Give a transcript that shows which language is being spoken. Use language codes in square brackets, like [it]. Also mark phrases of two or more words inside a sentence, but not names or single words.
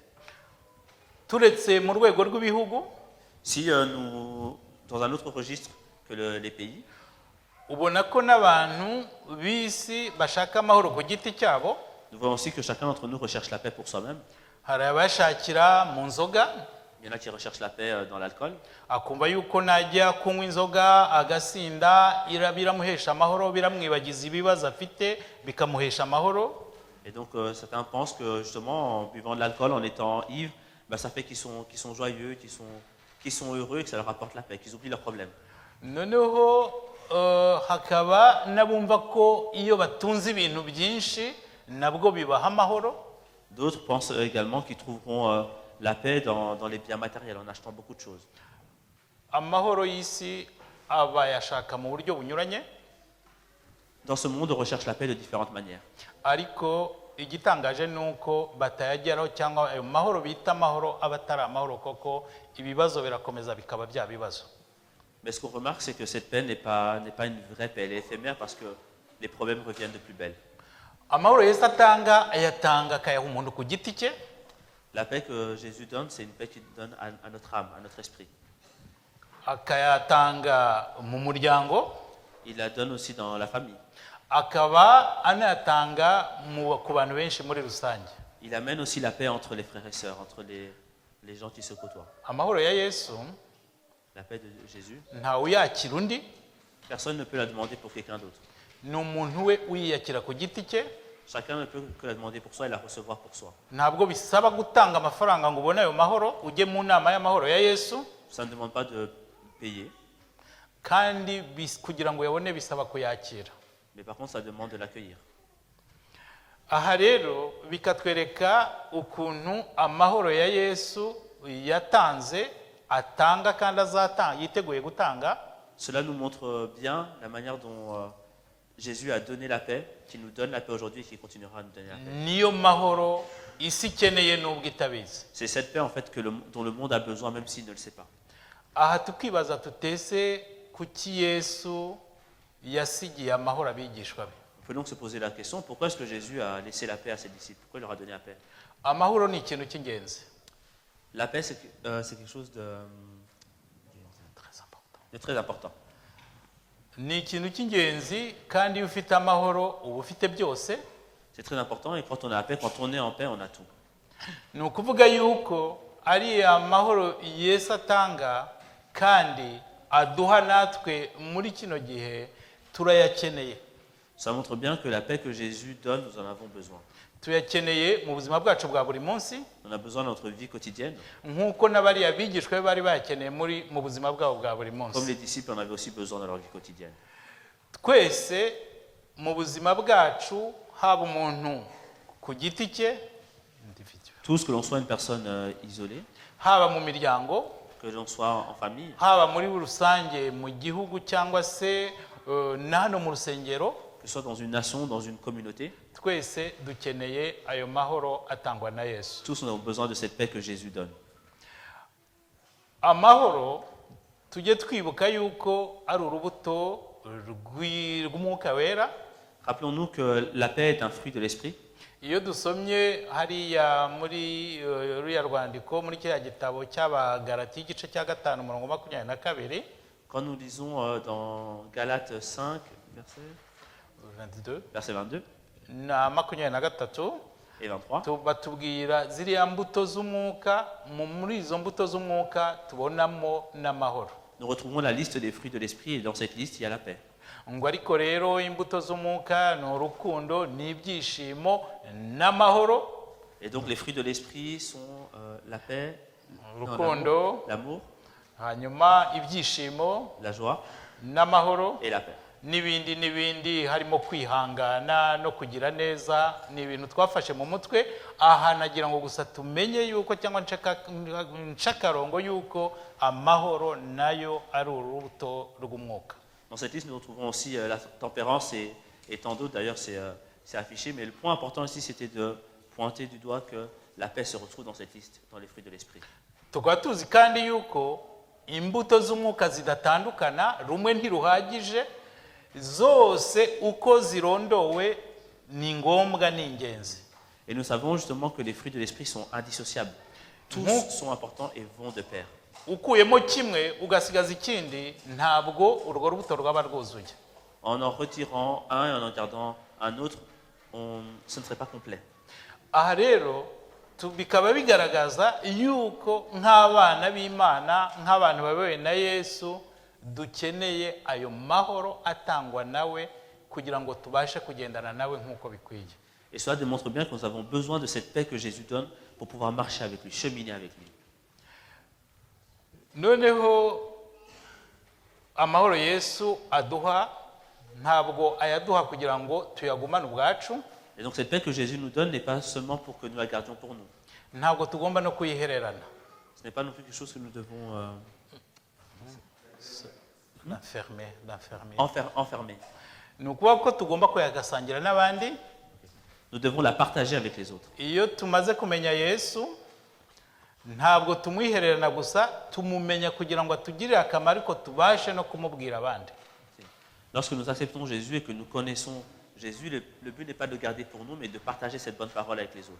[rw] Turetse mu rwego rw'ibihugu, [fr] Si nous, dans un autre registre que les pays, [rw] ubona ko n'abantu b'isi bashaka amahoro ku giti cyabo. [fr] nous voyons aussi que chacun d'entre nous recherche la paix pour soi-même. [rw] Hari abashakira mu nzoga, [fr] Il y en a qui recherchent la paix dans l'alcool. [rw] akumva yuko najya kunywa inzoga agasinda biramuhesha amahoro, biramwibagiza ibibazo afite bikamuhesha amahoro. [fr] Et donc certains pensent que justement en buvant de l'alcool, en étant ivres, ça fait qu'ils sont joyeux, qu'ils sont heureux et que ça leur apporte la paix, qu'ils oublient leurs problèmes. [rw] Noneho hakaba n'abumva ko iyo batunze ibintu byinshi nabwo bibaha amahoro. [fr] D'autres pensent également qu'ils trouveront la paix dans les biens matériels, en achetant beaucoup de choses. [rw] Amahoro y'isi abayashaka mu buryo bunyuranye, [fr] Dans ce monde, on recherche la paix de différentes manières. [rw] ariko igitangaje ni uko batayageraho, cyangwa ayo mahoro bita amahoro aba atari amahoro koko, ibibazo birakomeza bikaba bya bibazo. [fr] Mais ce qu'on remarque, c'est que cette paix n'est pas une vraie paix, elle est éphémère parce que les problèmes reviennent de plus belle. [rw] Amahoro Yesu atanga ayatanga akayaha umuntu ku giti cye, [fr] La paix que Jésus donne, c'est une paix qu'il donne à notre âme, à notre esprit. [rw] akayatanga mu muryango, [fr] Il la donne aussi dans la famille. [rw] akaba anayatanga ku bantu benshi muri rusange. [fr] Il amène aussi la paix entre les frères et sœurs, entre les gens qui se côtoient. [rw] Amahoro ya Yesu [fr] La paix de Jésus, [rw] ntawe uyakira undi, [fr] personne ne peut la demander pour quelqu'un d'autre. [rw] ni umuntu we uyiyakira ku giti cye. [fr] Chacun ne peut que la demander pour soi et la recevoir pour soi. [rw] Ntabwo bisaba gutanga amafaranga ngo ubone ayo mahoro ujye mu nama y'amahoro ya Yesu, [fr] Ça ne demande pas de payer, [rw] kandi kugira ngo uyabone bisaba kuyakira. [fr] mais par contre, ça demande de l'accueillir. [rw] Aha rero bikatwereka ukuntu amahoro ya Yesu yatanze, atanga kandi azatanga, yiteguye gutanga. [fr] Cela nous montre bien la manière dont Jésus a donné la paix, qui nous donne la paix aujourd'hui et qui continuera à nous donner la paix. [rw] Niyo mahoro isi ikeneye nubwo itabizi. [fr] C'est cette paix en fait dont le monde a besoin même s'il ne le sait pas. [rw] Aha tukibaza tutese kuki Yesu yasigiye amahoro abigishwa be. [fr] On peut donc se poser la question, pourquoi est-ce que Jésus a laissé la paix à ses disciples? Pourquoi il leur a donné la paix? [rw] Amahoro ni ikintu cy'ingenzi. [fr] La paix, c'est quelque chose de très important. [rw] Ni ikintu cy'ingenzi, kandi iyo ufite amahoro uba ufite byose. [fr] C'est très important et quand on a la paix, quand on est en paix, on a tout. [rw] Ni ukuvuga yuko ari amahoro Yesu atanga kandi aduha natwe muri kino gihe turayakeneye. [fr] Ça montre bien que la paix que Jésus donne, nous en avons besoin. [rw] Tuyakeneye mu buzima bwacu bwa buri munsi, [fr] On a besoin dans notre vie quotidienne. [rw] nk'uko n'abariya bigishwa be bari bayakeneye mu buzima bwabo bwa buri [fr] Comme [rw] munsi. [fr] les disciples en avaient aussi besoin dans leur vie quotidienne. [rw] Twese mu buzima bwacu, haba umuntu ku giti cye, [fr] Tous, que l'on soit une personne isolée, [rw] haba mu miryango, [fr] que l'on soit en famille, [rw] haba muri rusange mu gihugu cyangwa se na hano mu rusengero, [fr] que ce soit dans une nation, dans une communauté, [rw] twese dukeneye ayo mahoro atangwa na Yesu. [fr] tous on a besoin de cette paix que Jésus donne. [rw] Amahoro tujye twibuka yuko ari urubuto rw'umwuka wera. [fr] Rappelons-nous que la paix est un fruit de l'esprit. [rw] Iyo dusomye hariya muri ruriya rwandiko muri kiriya gitabo cy'Abagalati igice cya 5 umurongo 22, [fr] Quand nous lisons dans Galates 5, verset 22 [rw] na 23, [fr] et 23, [rw] batubwira ziriya mbuto z'umwuka, muri izo mbuto z'umwuka tubonamo n'amahoro. [fr] nous retrouvons la liste des fruits de l'esprit et dans cette liste, il y a la paix. [rw] Ngo ariko rero imbuto z'umwuka ni urukundo, n'ibyishimo, n'amahoro. [fr] Et donc les fruits de l'esprit sont la paix, [rw] Urukundo, [fr] l'amour, [rw] hanyuma ibyishimo, [fr] la joie [rw] n'amahoro. [fr] et la paix. [rw] n'ibindi n'ibindi harimo kwihangana no kugira neza ni ibintu twafashe mu mutwe aha nagira ngo gusa tumenye yuko cyangwa nshakarongo yuko amahoro nayo ari urubuto rw'umwuka. [fr] Dans cette liste, nous retrouvons aussi la tempérance et tant d'autres. D'ailleurs, c'est affiché. Mais le point important ici, c'était de pointer du doigt que la paix se retrouve dans cette liste, dans les fruits de l'esprit. [rw] tukaba tuzi kandi yuko imbuto z'umwuka zidatandukana rumwe ntiruhagije zose uko zirondowe ni ngombwa ni ingenzi. [fr] Et nous savons justement que les fruits de l'esprit sont indissociables. Tous sont importants et vont de pair. [rw] ukuyemo kimwe ugasigaza ikindi ntabwo urwo rubuto rwaba rwuzuye. [fr] En retirant un et en gardant un autre, ce ne serait pas complet. [rw] aha rero bikaba bigaragaza yuko nk'abana b'Imana nk'abantu bayobowe na Yesu dukeneye ayo mahoro atangwa nawe kugira ngo tubashe kugendana nawe nk'uko bikwiye. [fr] Et cela démontre bien que nous avons besoin de cette paix que Jésus donne pour pouvoir marcher avec lui, cheminer avec lui. [rw] noneho amahoro Yesu aduha ntabwo ayaduha kugira ngo tuyagumane ubwacu. [fr] Et donc cette paix que Jésus nous donne n'est pas seulement pour que nous la gardions pour nous. [rw] ntabwo tugomba no kuyihererana. [fr] Ce n'est pas non plus quelque chose que nous devons enfermer. [rw] ni ukuvuga ko tugomba kuyagasangira n'abandi. [fr] Nous devons la partager avec les autres. [rw] iyo tumaze kumenya Yesu ntabwo tumwihererana gusa tumumenya kugira ngo atugirire akamaro ariko tubashe no kumubwira abandi. [fr] Lorsque nous acceptons Jésus et que nous connaissons Jésus, le but n'est pas de le garder pour nous, mais de partager cette bonne parole avec les autres.